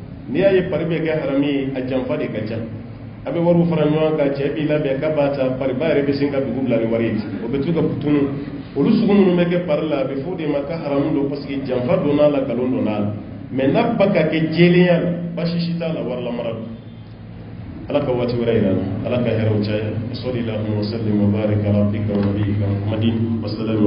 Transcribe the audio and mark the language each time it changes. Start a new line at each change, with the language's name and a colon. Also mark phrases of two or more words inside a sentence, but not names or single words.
Bambara: ni ya ye pari be ga harami a janfa de ka ca abe waru fara ɲɔgɔn ka cɛ b'i labɛn ka b'a ta pari ba yɛrɛ bɛ sin ka dugu bila ni wari ye o bɛ to ka putunu olu sugu minnu bɛ kɛ pari la a bɛ fɔ de ma ka haramu don
French: parce que
Bambara: janfa donn'a la nkalon donn'a la mais n'a ba ka kɛ jɛlenya la basi si t'a la wari lamara don ala ka waati wɛrɛ yira ala ka hɛrɛw caya
Arabic: وصلى الله وسلم وبارك على عبدك ونبيك محمد